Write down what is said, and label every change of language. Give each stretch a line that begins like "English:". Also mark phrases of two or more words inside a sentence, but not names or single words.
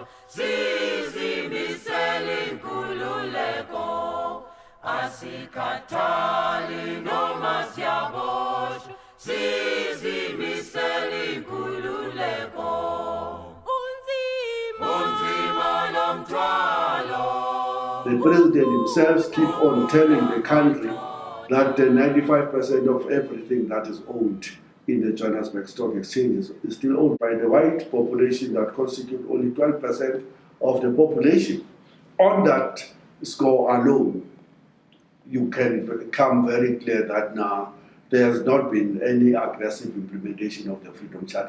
Zulu: sizimisele inkululeko asikhathali noma siyaboshwa sizimisele inkululeko unzima lomthwalo.
English: The president himself keep on telling the country that 95% of everything that is owned in the Johannesburg Stock Exchange is still owned by the white population that constitute only 12% of the population. On that score alone, you can become very clear that now there has not been any aggressive implementation of the Freedom Charter.